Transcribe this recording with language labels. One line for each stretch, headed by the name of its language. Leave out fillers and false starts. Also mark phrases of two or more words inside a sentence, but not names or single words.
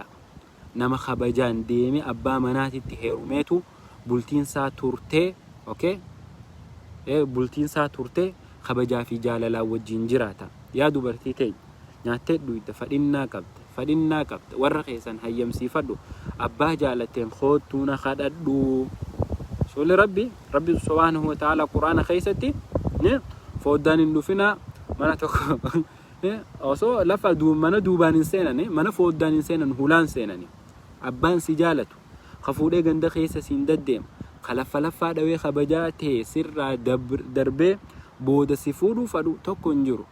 Oromo: Nama kabajaan deeme abbaa manaatitti heerumeetu bultiinsaa turtee bultiinsaa turtee kabajaa fi jaalalaa wajjin jiraata. Yaa dubartii ta'e nyaattee dhuyte fadhinnaa qabda warra keessan hayyamsiifadhu abbaa jaalatteen khoottuuna kadhadhu. Sole rabbi
Arabic: سبحانه وتعالى
Oromo: quraana keessatti foddaan hin dhufina mana tokko osoo lafa mana duubaan hin seenane mana foddaan hin seenan hulaan seenani. Abbaan si jaalatu kafuudhee ganda keessa siin daddeema kalaffalaffaa dhawee kabajaa ta'e sirraa darbee booda si fuudhuu fadhu tokko hin jiru.